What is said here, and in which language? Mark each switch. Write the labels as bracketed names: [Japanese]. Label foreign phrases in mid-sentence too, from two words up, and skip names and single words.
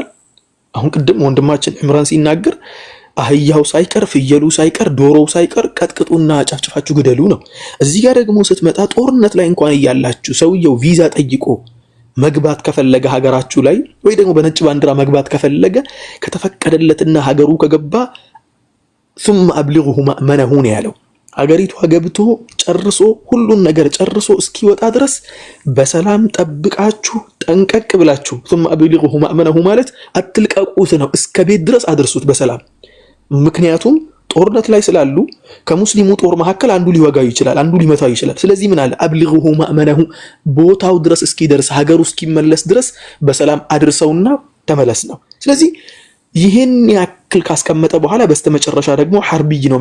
[Amharic] አሁን ቅድም ወንድማችን ዕምራን ሲናገር አህያው ሳይቀር ፍየሉ ሳይቀር ዶሮው ሳይቀር ቀጥቅጡና ጨፍጭፋችሁ ግደሉ ነው። እዚህ ጋር ደግሞ ስትመጣ ጦርነት ላይ እንኳን እያላችሁ ሰውየው ቪዛ ጠይቆ መግባት ከፈለገ ሀገራችሁ ላይ ወይ ደግሞ በነጭ ባንዲራ መግባት ከፈለገ ከተፈቀደለትና ሀገሩ ከገባ [Arabic] ثم أبلغه مأمنه [Amharic] ነው ያለው። ሀገሪቷ ገብቶ ጨርሶ ሁሉን ነገር ጨርሶ እስኪወጣ ድረስ በሰላም ጠብቃችሁ ጠንቀቅ ብላችሁ [Arabic] ثم أبلغه مأمنه [Amharic] ማለት አትልቀቁት ነው። እስከ ቤት ድረስ አድርሱት በሰላም። ምክንያቱም ጦርነት ላይ ስላሉ ከሙስሊሙ ጦር መካከል አንዱ ሊወጋው ይችላል፣ አንዱ ሊመታው ይችላል። ስለዚህ ምን አለ [Arabic] أبلغه مأمنه፣ [Amharic] ቦታው ድረስ እስኪደርስ ሀገሩ እስኪመለስ ድረስ በሰላም አድርሰውና ተመለስ ነው። ስለዚህ ይህን ያክል ካስቀመጠ በኋላ በስተመጨረሻ ደግሞ ሐርብይ ነው